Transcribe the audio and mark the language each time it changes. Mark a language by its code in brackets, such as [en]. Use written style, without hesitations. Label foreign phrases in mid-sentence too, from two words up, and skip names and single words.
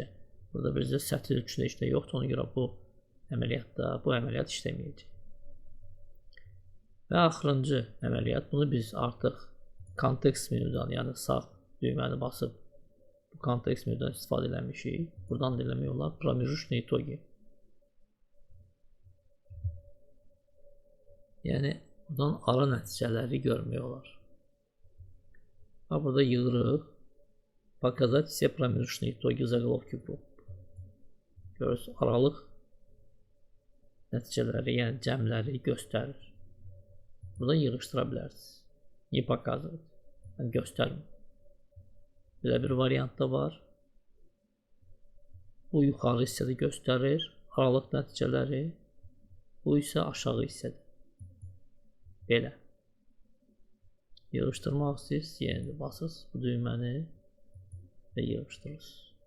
[az] Burada bizdə sətir üçün işlə yoxdur, ona görə bu əməliyyatda bu əməliyyat işləməyəcək. Və axırıncı əməliyyat, bunu biz artıq kontekst menüdən, yəni sağ düyməni basıb bu kontekst menüdən istifadə eləmişik. Buradan da eləmək olar, [ru] pромежуточные итоги. [az] Yəni buradan ara nəticələri görmək olar. Və burada yığırıq. [ru] Показать все промежуточные итоги заголовки групп. [az] Görürsünüz, aralıq nəticələri, yəni cəmləri göstərir. Burada yığışdıra bilərsiniz. [ru] Не показывать. [az] Yəni göstərmir. Belə bir variant da var. Bu yuxarı hissədə göstərir aralıq nəticələri. Bu isə aşağı hissədə. Belə. Yığışdırmaq istəyirsiniz, yenə də basırsınız bu düyməni və yığışdırırsınız.